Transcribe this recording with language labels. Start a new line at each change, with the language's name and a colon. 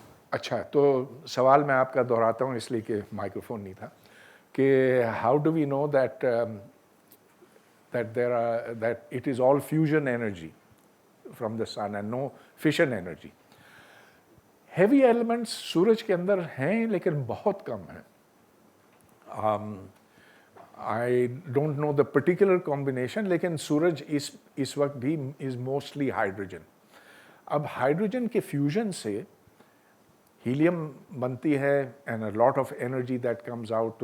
Urdu: اچھا, تو سوال میں آپ کا دہراتا ہوں اس لیے کہ مائکروفون نہیں تھا, کہ
English: How do we know that it is all fusion energy from the sun and no fission energy.
Urdu: Heavy elements سورج کے اندر ہیں لیکن بہت کم ہیں.
English: I don't know the particular combination,
Urdu: لیکن سورج اس وقت بھی
English: is mostly hydrogen.
Urdu: اب ہائیڈروجن کے فیوژن سے ہیلیم بنتی ہے
English: and a lot of energy that comes out.